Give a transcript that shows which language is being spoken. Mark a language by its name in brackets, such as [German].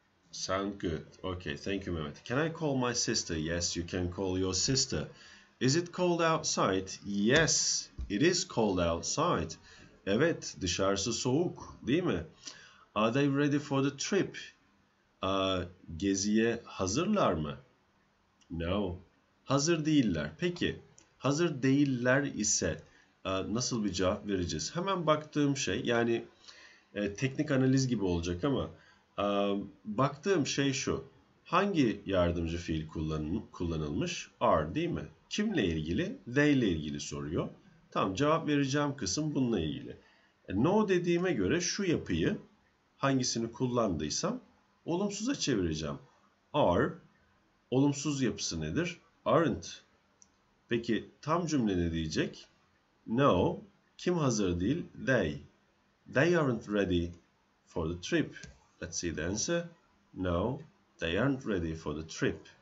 [English] Sound good. Okay, thank you, Mehmet. Can I call my sister? Yes, you can call your sister. Is it cold outside? Yes, it is cold outside. [Turkish] Evet, dışarısı soğuk, değil mi? [English] Are they ready for the trip? [Turkish] Geziye hazırlar mı? No, hazır değiller. Peki, hazır değiller ise nasıl bir cevap vereceğiz? Hemen baktığım şey, yani teknik analiz gibi olacak ama baktığım şey şu. Hangi yardımcı fiil kullanılmış? Are, değil mi? Kimle ilgili? They ile ilgili soruyor. Tamam, cevap vereceğim kısım bununla ilgili. No dediğime göre şu yapıyı hangisini kullandıysam olumsuza çevireceğim. Are, olumsuz yapısı nedir? Aren't. Peki tam cümle ne diyecek? No, kim hazır değil? They. [English] They aren't ready for the trip. Let's see the answer. No, they aren't ready for the trip.